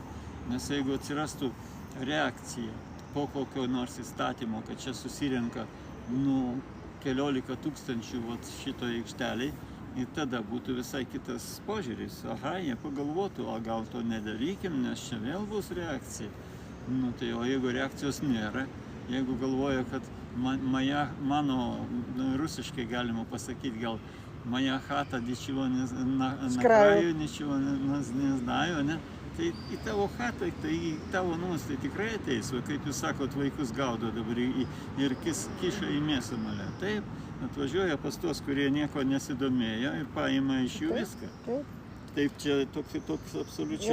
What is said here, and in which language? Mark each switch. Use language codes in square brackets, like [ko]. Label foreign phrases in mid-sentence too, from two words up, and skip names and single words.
[lt] Nes jeigu atsirastų reakcija po kokio nors įstatymo, kad čia susirenka keliolika tūkstančių šito aikšteliai, ir tada būtų visai kitas požiūris. Aha, jie pagalvotų, o gal to nedarykim, nes čia vėl bus reakcija. Tai o jeigu reakcijos nėra, jeigu galvoja, kad mano rusiškai galima pasakyti, gal [ru] моя хата ничего не накраю, ничего не знаю, [lt] ne? Tai į tavo chatą, tai į tavo namus tai tikrai ateis, o kaip jūs sakot, vaikus gaudo dabar ir kiša į mėsmalę. Taip, atvažiuoja pas tuos, kurie nieko nesidomėjo ir paima iš jų viską. Taip, čia toks absoliučiai...